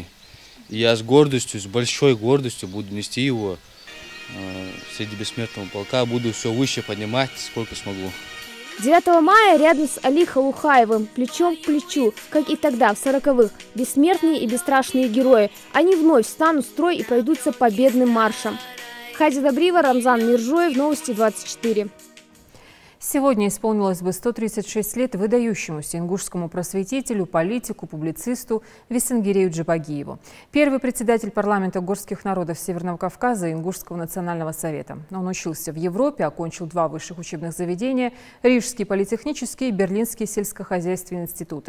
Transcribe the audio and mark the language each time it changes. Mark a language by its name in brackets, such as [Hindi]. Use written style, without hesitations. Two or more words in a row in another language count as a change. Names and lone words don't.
[Russian] И я с гордостью, с большой гордостью буду нести его среди бессмертного полка, буду все выше поднимать, сколько смогу. 9 мая рядом с Али Халухаевым, плечом к плечу, как и тогда, в 40-х, бессмертные и бесстрашные герои. Они вновь встанут в строй и пройдутся победным маршем. Хадя Добрива, Рамзан Миржоев, Новости 24. Сегодня исполнилось бы 136 лет выдающемуся ингушскому просветителю, политику, публицисту Весенгирею Джебагиеву. Первый председатель парламента горских народов Северного Кавказа и Ингушского национального совета. Он учился в Европе, окончил 2 высших учебных заведения – Рижский политехнический и Берлинский сельскохозяйственные институты.